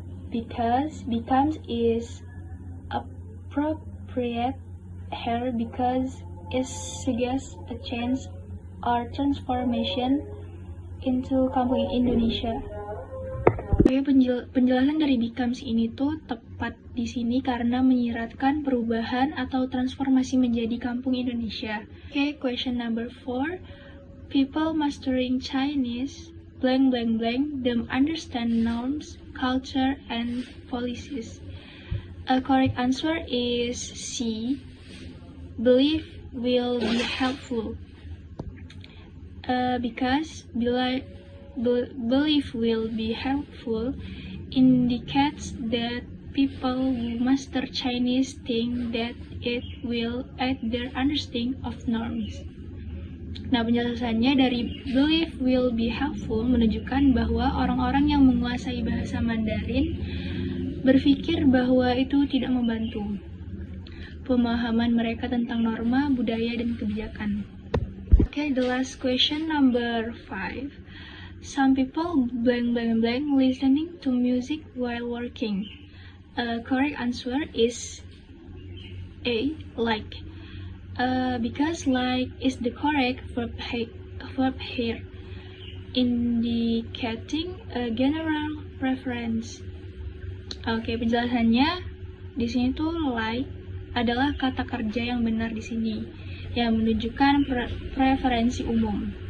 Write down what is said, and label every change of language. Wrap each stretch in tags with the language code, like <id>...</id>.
<en>Because becomes is appropriate here because it suggests a change or transformation into Kampung Indonesia.</en> <id>Penjelasan dari becomes ini tuh tepat di sini karena menyiratkan perubahan atau transformasi menjadi Kampung Indonesia.</id> <en>Okay, question number 4. People mastering Chinese them understand norms, culture, and policies. A correct answer is C. Belief will be helpful. Because belief will be helpful indicates that people who master Chinese think that it will aid their understanding of norms.</en> <id>Nah, penjelasannya dari</id> <en>belief will be helpful</en> <id>menunjukkan bahwa orang-orang yang menguasai bahasa Mandarin berpikir bahwa itu tidak membantu pemahaman mereka tentang norma, budaya, dan kebijakan.</id> <en>Okay, the last question, number 5. Some people listening to music while working. Correct answer is A, like. Because like is the correct verb here, indicating a general preference.</en> <id>Oke, penjelasannya di sini tuh like adalah kata kerja yang benar di sini, yang menunjukkan preferensi umum.</id>